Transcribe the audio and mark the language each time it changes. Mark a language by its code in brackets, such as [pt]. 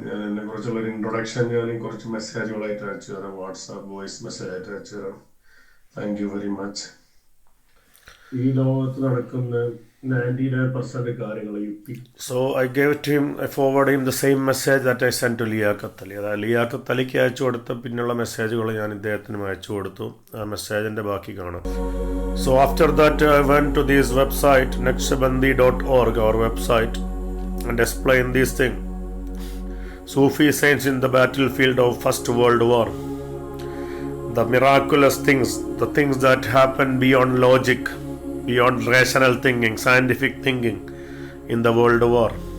[ml] ഞാൻ എന്നെ കുറിച്ചുള്ള ഒരു ഇൻട്രൊഡക്ഷൻ ഞാൻ കുറച്ച് മെസ്സേജുകളായിട്ട് അയച്ചു തരാം, വാട്സാപ്പ് വോയിസ് മെസ്സേജ് ആയിട്ട് അയച്ചു തരാം. [en] Thank you very much. [ml] ഈ ലോകത്ത് നടക്കുന്ന 99% കാര്യങ്ങൾ യുക്തി. [en] So I gave it to him, I forwarded him the same message that I sent to Liyakkath Ali. [ml] അതായത് ലിയാഖത്ത് അലിക്ക് അയച്ചു കൊടുത്ത പിന്നുള്ള മെസ്സേജുകൾ ഞാൻ ഇദ്ദേഹത്തിനും അയച്ചു കൊടുത്തു. ആ മെസ്സേജിൻ്റെ ബാക്കി കാണാം. [en] So after that I went to this website naqshbandi.org, our website, and explained this thing. Sufi saints in the battlefield of First World War. The miraculous things, the things that happen beyond logic, beyond rational thinking, scientific thinking in the World War.